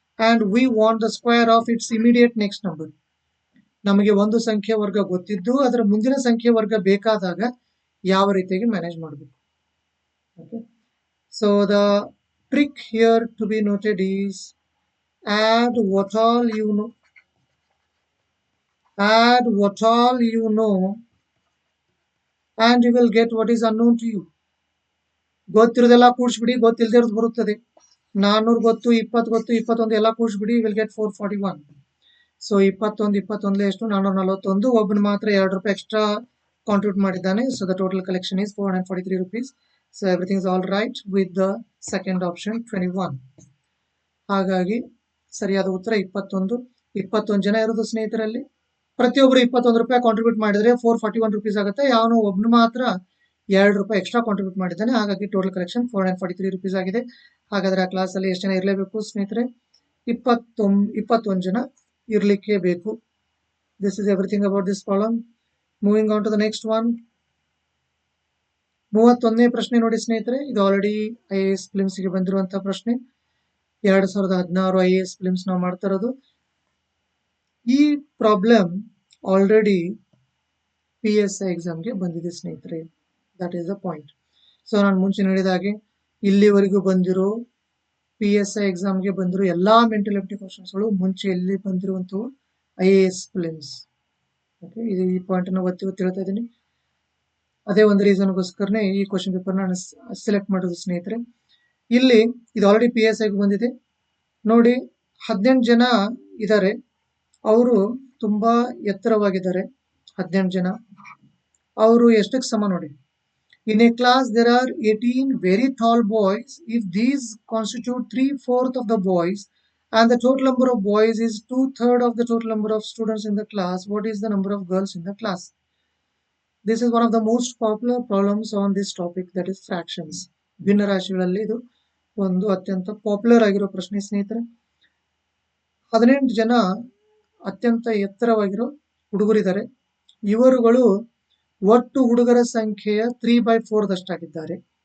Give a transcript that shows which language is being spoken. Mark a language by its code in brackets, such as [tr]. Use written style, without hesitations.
[en] And we want the square of its immediate next number. [kn] ನಮಗೆ ಒಂದು ಸಂಖ್ಯೆ ವರ್ಗ ಗೊತ್ತಿದ್ದು ಅದರ ಮುಂದಿನ ಸಂಖ್ಯೆ ವರ್ಗ ಬೇಕಾದಾಗ ಯಾವ ರೀತಿಯಾಗಿ ಮ್ಯಾನೇಜ್ ಮಾಡಬೇಕು. Okay. [en] So the trick here to be noted is add what all you know. Add what all you know and you will get what is unknown to you. [kn] ಗೊತ್ತಿರೋದೆಲ್ಲ ಕೂಡಿಸ್ಬಿಡಿ, ಗೊತ್ತಿಲ್ಲದೆ ಇರೋದು ಬರುತ್ತದೆ. 400 ಗೊತ್ತು, 20 ಗೊತ್ತು, 21 ಎಲ್ಲ ಕೂಡಿಸ್ಬಿಡಿ, [en] will get [kn] 441. ಸೊ 21 21 ಎಷ್ಟು? 441. ಒಬ್ಬನು ಮಾತ್ರ 2 ರೂಪಾಯಿ ಎಕ್ಸ್ಟ್ರಾ ಕಾಂಟ್ರಿಬ್ಯೂಟ್ ಮಾಡಿದ್ದಾನೆ. [en] So the total collection is 443 rupees. So everything is all right with the second option 21. [kn] ಹಾಗಾಗಿ ಸರಿಯಾದ ಉತ್ತರ 21. 21 ಜನ ಇರೋದು ಸ್ನೇಹಿತರಲ್ಲಿ. ಪ್ರತಿಯೊಬ್ಬರು 21 ರೂಪಾಯಿ ಕಾಂಟ್ರಿಬ್ಯೂಟ್ ಮಾಡಿದ್ರೆ 441 rupees ಆಗುತ್ತೆ. ಯಾವನೋ ಒಬ್ನು ಮಾತ್ರ ರೂಪಾಯಿ ಎಕ್ಸ್ಟ್ರಾ ಕಾಂಟ್ರಿಬ್ಯೂಟ್ ಮಾಡಿದ್ದಾನೆ. ಹಾಗಾಗಿ ಟೋಟಲ್ ಕಲೆಕ್ಷನ್ 443 rupees ಆಗಿದೆ. ಹಾಗಾದ್ರೆ ಆ ಕ್ಲಾಸ್ ಅಲ್ಲಿ ಎಷ್ಟು ಜನ ಇರಲೇಬೇಕು ಸ್ನೇಹಿತರೆ? 21 ಜನ ಇರ್ಲಿಕ್ಕೆ ಬೇಕು. [en] This is everything about this problem. Moving on to the next one. [kn] 31ನೇ ಪ್ರಶ್ನೆ ನೋಡಿ ಸ್ನೇಹಿತರೆ, ಇದು ಆಲ್ರೆಡಿ IAS ಫಿಲಿಮ್ಸ್ ಗೆ ಬಂದಿರುವಂತಹ ಪ್ರಶ್ನೆ. 2016 IAS ಫಿಲಿಮ್ಸ್ ನಾವು ಮಾಡ್ತಾ ಇರೋದು. ಈ ಪ್ರಾಬ್ಲಮ್ ಆಲ್ರೆಡಿ PSI ಎಕ್ಸಾಮ್ಗೆ ಬಂದಿದೆ ಸ್ನೇಹಿತರೆ. [en] That is the point. [kn] So ನಾನು ಮುಂಚೆ ಹೇಳಿದ ಹಾಗೆ ಇಲ್ಲಿವರೆಗೂ ಬಂದಿರೋ PSI ಎಕ್ಸಾಮ್ಗೆ ಬಂದಿರೋ ಎಲ್ಲಾ ಮೆಂಟಲ್ ಎಬಿಲಿಟಿ ಕ್ವಶನ್ಸ್ಗಳು ಮುಂಚೆ ಎಲ್ಲಿ ಬಂದಿರುವಂತವು IAS ಫಿಲಿಮ್ಸ್. ಓಕೆ, ಇದು ಈ ಪಾಯಿಂಟ್ ಅನ್ನು ಒತ್ತಿ ಹೇಳ್ತಾ ಇದ್ದೀನಿ. ಅದೇ ಒಂದು ರೀಸನ್ಗೋಸ್ಕರನೇ ಈ ಕ್ವಶನ್ ಪೇಪರ್ ನಾನು ಸೆಲೆಕ್ಟ್ ಮಾಡೋದು ಸ್ನೇಹಿತರೆ. ಇಲ್ಲಿ ಇದು ಆಲ್ರೆಡಿ PSI ಬಂದಿದೆ ನೋಡಿ. 18 ಜನ ಇದ್ದಾರೆ, ಅವರು ತುಂಬಾ ಎತ್ತರವಾಗಿದ್ದಾರೆ. 18 ಜನ ಅವರು ಎಷ್ಟಕ್ಕೆ ಸಮ ನೋಡಿ. [en] In a class there are 18 very tall boys. If these constitute 3/4 of the boys and the total number of boys is 2/3 of the total number of students in the class, what is the number of girls in the class? This is one of the most popular problems on this topic, that is fractions. [kn] ಭಿನ್ನರಾಶಿಗಳಲ್ಲಿ ಇದು ಒಂದು ಅತ್ಯಂತ popular ಆಗಿರೋ ಪ್ರಶ್ನೆ ಸ್ನೇಹಿತರೆ. 18 ಜನ ಅತ್ಯಂತ ಎತ್ತರವಾಗಿರೋ ಹುಡುಗರಿದ್ದಾರೆ. ಇವರುಗಳು ಒಟ್ಟು ಹುಡುಗರ ಸಂಖ್ಯೆಯ 3/4 ದಷ್ಟಾಗಿದ್ದಾರೆ.